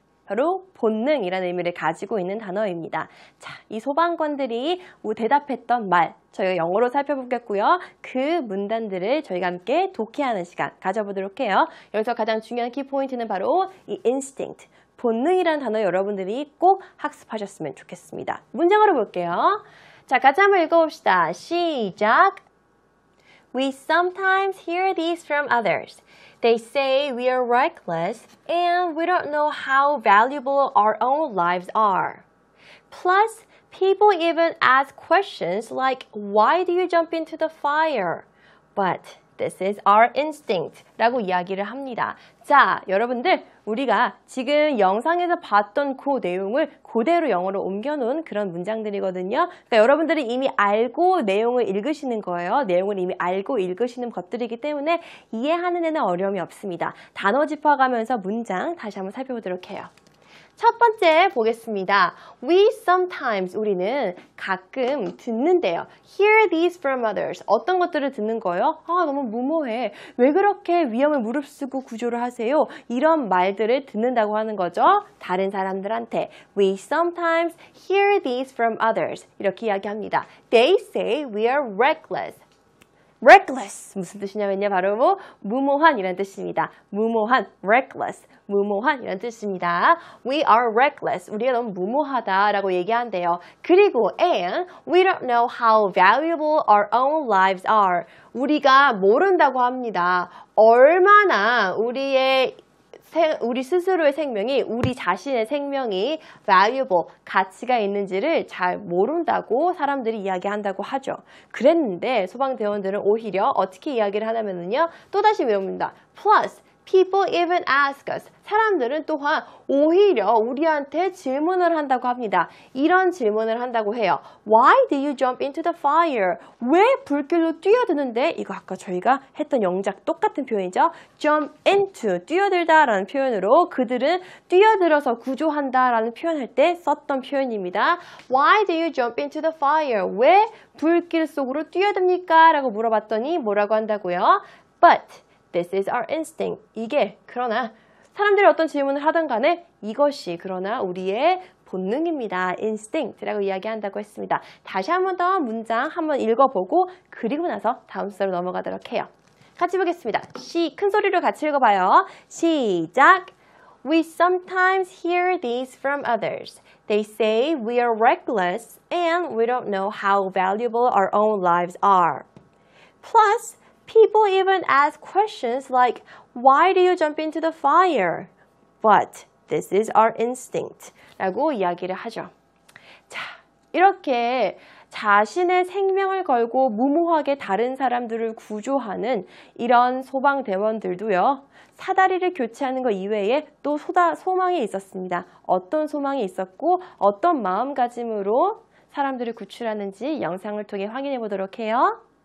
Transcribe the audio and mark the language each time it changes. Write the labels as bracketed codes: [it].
[ko] 바로 본능이라는 의미를 가지고 있는 단어입니다. 자, 이 소방관들이 대답했던 말 저희가 영어로 살펴보겠고요. 그 문단들을 저희가 함께 독해하는 시간 가져보도록 해요. 여기서 가장 중요한 키포인트는 바로 이 instinct, 본능이라는 단어 여러분들이 꼭 학습하셨으면 좋겠습니다. 문장으로 볼게요. 자, 같이 한번 읽어봅시다. 시작! [en] We sometimes hear these from others. They say we are reckless and we don't know how valuable our own lives are. Plus, people even ask questions like, why do you jump into the fire? But this is our instinct [ko] 라고 이야기를 합니다. 자, 여러분들 우리가 지금 영상에서 봤던 그 내용을 그대로 영어로 옮겨놓은 그런 문장들이거든요. 그러니까 여러분들이 이미 알고 내용을 읽으시는 거예요. 내용을 이미 알고 읽으시는 것들이기 때문에 이해하는 데는 어려움이 없습니다. 단어 짚어가면서 문장 다시 한번 살펴보도록 해요. 첫 번째 보겠습니다. [en] We sometimes, [ko] 우리는 가끔 듣는데요. [en] Hear these from others. [ko] 어떤 것들을 듣는 거예요? 아, 너무 무모해. 왜 그렇게 위험을 무릅쓰고 구조를 하세요? 이런 말들을 듣는다고 하는 거죠. 다른 사람들한테. [en] We sometimes hear these from others. [ko] 이렇게 이야기합니다. [en] They say we are reckless. [ko] reckless 무슨 뜻이냐면요. 바로 무모한 이란 뜻입니다. 무모한, reckless, 무모한 이란 뜻입니다. [en] We are reckless. [ko] 우리가 너무 무모하다라고 얘기한대요. 그리고 [en] and we don't know how valuable our own lives are. [ko] 우리가 모른다고 합니다. 얼마나 우리 스스로의 생명이, 우리 자신의 생명이 valuable, 가치가 있는지를 잘 모른다고 사람들이 이야기한다고 하죠. 그랬는데 소방대원들은 오히려 어떻게 이야기를 하냐면요. 또다시 외웁니다. [en] Plus, people even ask us. [ko] 사람들은 또한 오히려 우리한테 질문을 한다고 합니다. 이런 질문을 한다고 해요. [en] Why do you jump into the fire? [ko] 왜 불길로 뛰어드는데? 이거 아까 저희가 했던 영작 똑같은 표현이죠. jump into, 뛰어들다 라는 표현으로 그들은 뛰어들어서 구조한다 라는 표현할 때 썼던 표현입니다. [en] Why do you jump into the fire? [ko] 왜 불길 속으로 뛰어듭니까? 라고 물어봤더니 뭐라고 한다고요? [en] But this is our instinct. [ko] 이게 그러나 사람들이 어떤 질문을 하든 간에 이것이 그러나 우리의 본능입니다. instinct라고 이야기한다고 했습니다. 다시 한 번 더 문장 한번 읽어보고 그리고 나서 다음 수로 넘어가도록 해요. 같이 보겠습니다. 큰 소리로 같이 읽어봐요. 시작! [en] We sometimes hear these from others. They say we are reckless and we don't know how valuable our own lives are. Plus, people even ask questions like, why do you jump into the fire? But this is our instinct. [ko] 라고 이야기를 하죠. 자, 이렇게 자신의 생명을 걸고 무모하게 다른 사람들을 구조하는 이런 소방대원들도요. 사다리를 교체하는 것 이외에 또 소망이 있었습니다. 어떤 소망이 있었고 어떤 마음가짐으로 사람들을 구출하는지 영상을 통해 확인해 보도록 해요.